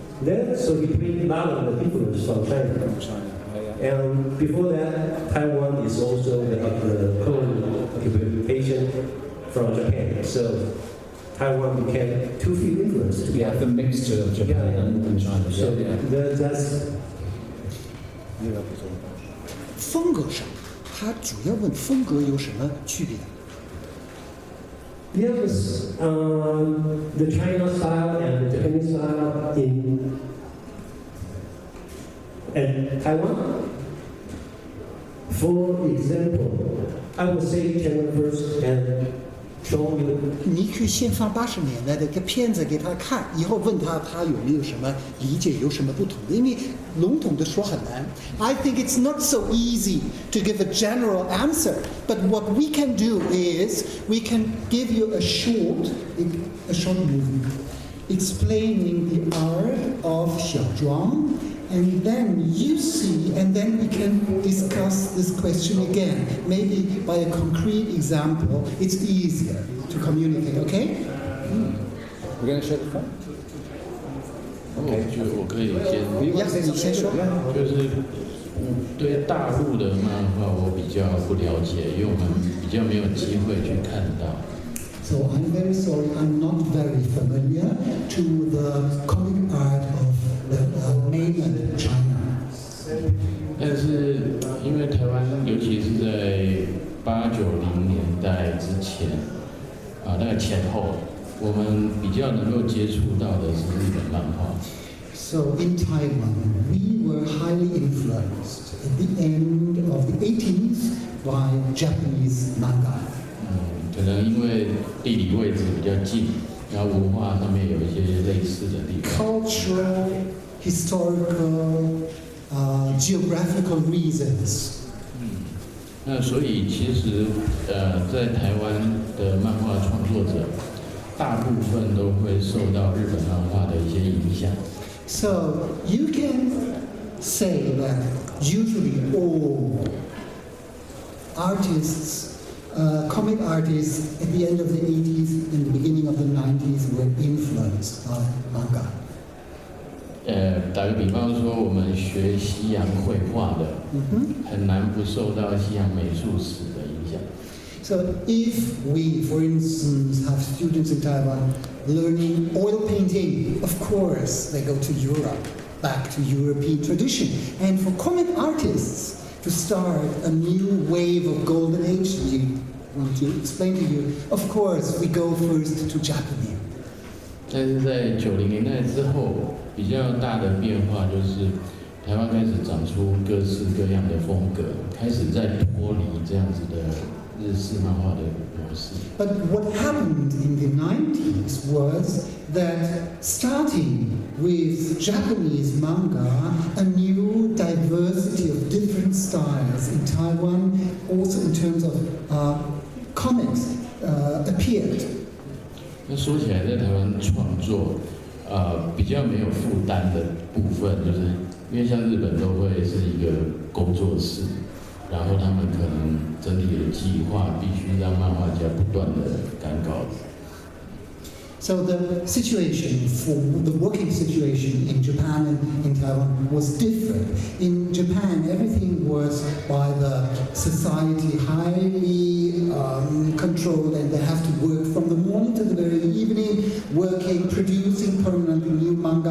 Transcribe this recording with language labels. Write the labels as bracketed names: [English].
[English] Then so he brings a lot of the influence from China. And before that, Taiwan is also the colonial occupation from Japan. So Taiwan became two field influence. We have the mixture of Japan and China. So that's [Chinese] 风格上，他主要问风格有什么区别？ [English] Yes, the China style and the Japanese style in Taiwan. For example, I would say China first and show you. [Chinese] 你可以先放80年代的一个片子给他看，以后问他有没有什么理解，有什么不同的，因为笼统的说很难。 [English] I think it's not so easy to give a general answer, but what we can do is we can give you a short movie explaining the art of Chuang. And then you see, and then we can discuss this question again. Maybe by a concrete example, it's easier to communicate, okay? We're going to show the phone? [Chinese] 我可以先，你先说。就是对大陆的漫画我比较不了解，因为我们比较没有机会去看到。 [English] So I'm very sorry, I'm not very familiar to the comic art of the mainland China. [Chinese] 但是因为台湾，尤其是在80-90年代之前，那个前后，我们比较能够接触到的是日本漫画。 [English] So in Taiwan, we were highly influenced at the end of the 80s by Japanese manga. [Chinese] 可能因为地理位置比较近，然后文化上面有一些类似的地方。 [English] Cultural, historical, geographical reasons. [Chinese] 那所以其实在台湾的漫画创作者，大部分都会受到日本漫画的一些影响。 [English] So you can say that usually all artists, comic artists at the end of the 80s and the beginning of the 90s were influenced by manga. [Chinese] 打个比方说，我们学西洋绘画的，很难不受到西洋美术史的影响。 [English] So if we, for instance, have students in Taiwan learning oil painting, of course they go to Europe, back to European tradition. And for comic artists to start a new wave of golden age, we want to explain to you, of course we go first to Japanese. [Chinese] 但是在90年代之后，比较大的变化就是台湾开始长出各式各样的风格，开始在脱离这样子的日式漫画的模式。 [English] But what happened in the 90s was that starting with Japanese manga, a new diversity of different styles in Taiwan, also in terms of comics, appeared. [Chinese] 那说起来，在台湾创作，比较没有负担的部分，就是因为像日本都会是一个工作室，然后他们可能整体的计划必须让漫画家不断的赶稿子。 [English] So the situation for the working situation in Japan and in Taiwan was different. In Japan, everything was by the society highly controlled, and they have to work from the morning to the very evening, working, producing permanently new manga.